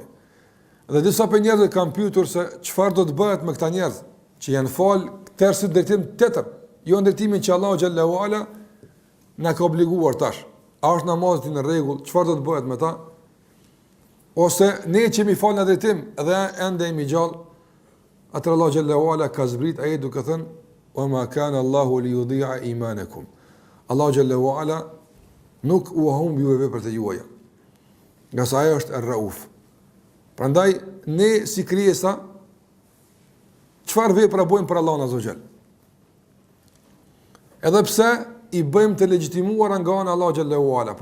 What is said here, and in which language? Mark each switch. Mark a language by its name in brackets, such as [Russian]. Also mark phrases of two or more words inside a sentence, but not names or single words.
[Albanian] Dhe disa për njerëzit kanë pyetur se çfarë do të bëhet me këta njerëz që janë fal tërsi drejtim tjetër, jo ndërtimin që Allahu [Arabic] جل وعلا [Albanian] na ka obliguar tash. A është namazi në rregull? Çfarë do të bëhet me ta? Ose ne që mi fal në drejtim dhe ende jemi gjallë, atëherë Allahu [Arabic] جل وعلا [Albanian] ka zbrit ajet duke thënë: [Arabic] "وما كان الله ليضيع إيمانكم." [Albanian] Allahu [Arabic] جل وعلا [Albanian] nuk u humbi veprat e juaja. Nga sa ajo është Ar-Rauf. Prandaj ne si krijesa çfarë vepra bëjmë për Allahun [Arabic] عز وجل? [Albanian] Edhe pse i bëjmë të legjitimuar nga ana Allahu [Arabic] جل وعلا.